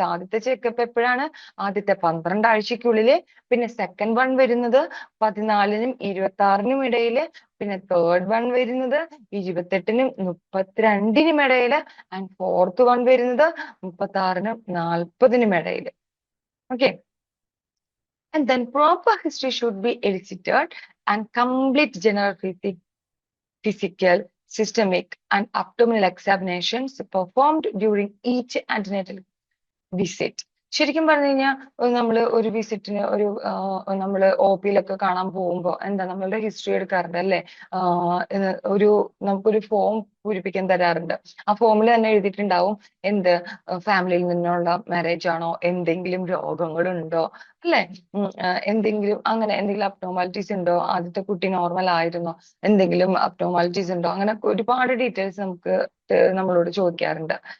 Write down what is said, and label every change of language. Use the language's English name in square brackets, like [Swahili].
[Malayalam] ആദ്യത്തെ ചെക്കപ്പ് എപ്പോഴാണ്? ആദ്യത്തെ 12 ആഴ്ചക്കുള്ളില്. പിന്നെ സെക്കൻഡ് വൺ വരുന്നത് 14-നും 26-നും ഇടയില്. പിന്നെ തേർഡ് വൺ വരുന്നത് 28-നും 32-നും ഇടയില്. ആൻഡ് ഫോർത്ത് വൺ വരുന്നത് 36-നും 40-നും ഇടയില്. [English] Okay, and then proper history should be elicited and complete general physical, systemic and abdominal examinations performed during each antenatal visit. [Malayalam] ശരിക്കും പറഞ്ഞു കഴിഞ്ഞാൽ നമ്മള് ഒരു വിസിറ്റിന് ഒരു നമ്മള് OP-ലൊക്കെ കാണാൻ പോകുമ്പോ എന്താ നമ്മളുടെ ഹിസ്റ്ററി എടുക്കാറുണ്ട് അല്ലെ. ഒരു നമുക്കൊരു ഫോം പൂരിപ്പിക്കാൻ തരാറുണ്ട്. ആ ഫോമിൽ തന്നെ എഴുതിയിട്ടുണ്ടാവും എന്ത് ഫാമിലിയിൽ നിന്നുള്ള മാരേജ് ആണോ, എന്തെങ്കിലും രോഗങ്ങളുണ്ടോ അല്ലെ, എന്തെങ്കിലും അങ്ങനെ എന്തെങ്കിലും അബ്നോർമാലിറ്റീസ് ഉണ്ടോ, ആദ്യത്തെ കുട്ടി നോർമൽ ആയിരുന്നോ, എന്തെങ്കിലും അബ്നോർമാലിറ്റീസ് ഉണ്ടോ, അങ്ങനെ ഒരുപാട് ഡീറ്റെയിൽസ് നമുക്ക് നമ്മളോട് ചോദിക്കാറുണ്ട്.